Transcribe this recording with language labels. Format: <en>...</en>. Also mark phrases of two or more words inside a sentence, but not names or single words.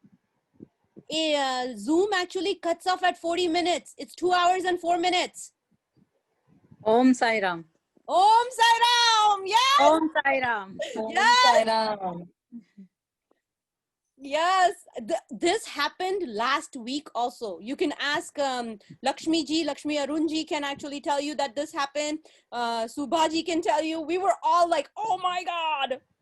<en>Zoom actually cuts off at 40 minutes. It's 2 hours and 4 minutes.</en> <sa>Om Sai Ram. Om Sai Ram. Yes. Om Sai Ram.</sa> <en>Yes. Yes, this happened last week also. You can ask Lakshmi Arun ji can actually tell you that this happened. Subhaji can tell you. We were all like, oh my God.</en>